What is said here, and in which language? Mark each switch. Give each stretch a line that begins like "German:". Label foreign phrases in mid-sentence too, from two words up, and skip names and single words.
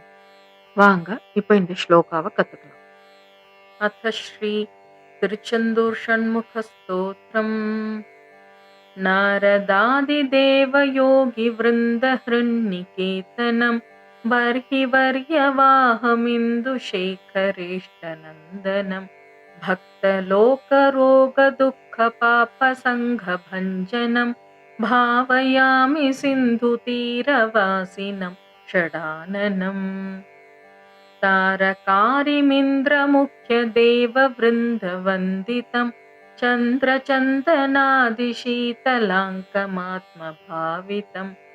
Tamil: வாங்க இப்ப இந்த ஸ்லோகாவை கத்துக்கலாம். அத ஸ்ரீ திருச்செந்தூர் ஷண்முக ஸ்தோத்திரம்.
Sanskrit: नारदादिदेव योगि वृन्द हृन्निकेतनं बर्हि वर्यवाहमिन्दु शेखरेष्टनन्दनं भक्तलोकरोग दुःख पाप संघ भञ्जनं भावयामि सिन्धुतीरवासिनं षडाननं तारकारिमिन्द्रमुख्यदेववृन्दवन्दितं चन्द्रचन्दनादिशीतलाङ्कमात्मभावितं